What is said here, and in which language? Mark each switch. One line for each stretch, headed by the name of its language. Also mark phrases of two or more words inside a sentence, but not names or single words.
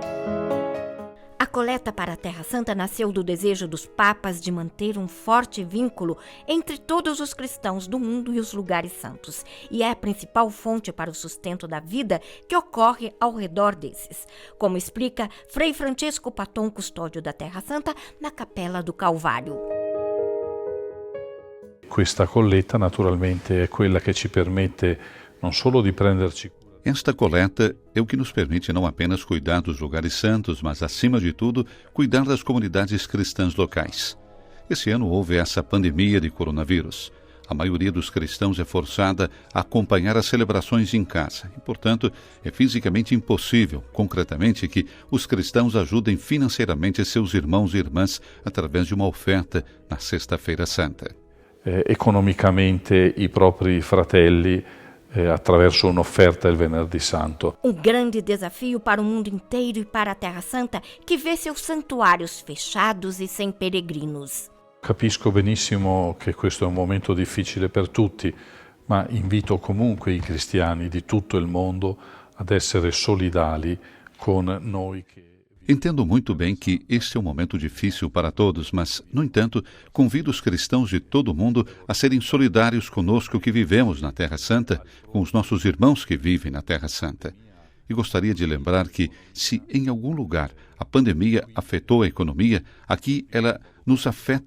Portuguese: A coleta para a Terra Santa nasceu do desejo dos papas de manter um forte vínculo entre todos os cristãos do mundo e os lugares santos, e é a principal fonte para o sustento da vida que ocorre ao redor desses, como explica Frei Francesco Paton, custódio da Terra Santa, na Capela do Calvário.
Italian: Questa colletta naturalmente è quella che ci permette non solo di prenderci.
Portuguese: Esta coleta é o que nos permite não apenas cuidar dos lugares santos, mas, acima de tudo, cuidar das comunidades cristãs locais. Esse ano houve essa pandemia de coronavírus. A maioria dos cristãos é forçada a acompanhar as celebrações em casa e, portanto, é fisicamente impossível, concretamente, que os cristãos ajudem financeiramente seus irmãos e irmãs através de uma oferta na Sexta-feira Santa.
Italian: Economicamente i propri fratelli attraverso un'offerta il Venerdì Santo.
Portuguese: Um grande desafio para o mundo inteiro e para a Terra Santa, que vê seus santuários fechados e sem peregrinos.
Italian: Capisco benissimo che questo è un momento difficile per tutti, ma invito comunque i cristiani di tutto il mondo ad essere solidali con noi che...
Portuguese: Entendo muito bem que este é um momento difícil para todos, mas, no entanto, convido os cristãos de todo o mundo a serem solidários conosco que vivemos na Terra Santa, com os nossos irmãos que vivem na Terra Santa. E gostaria de lembrar que, se em algum lugar a pandemia afetou a economia, aqui ela nos afeta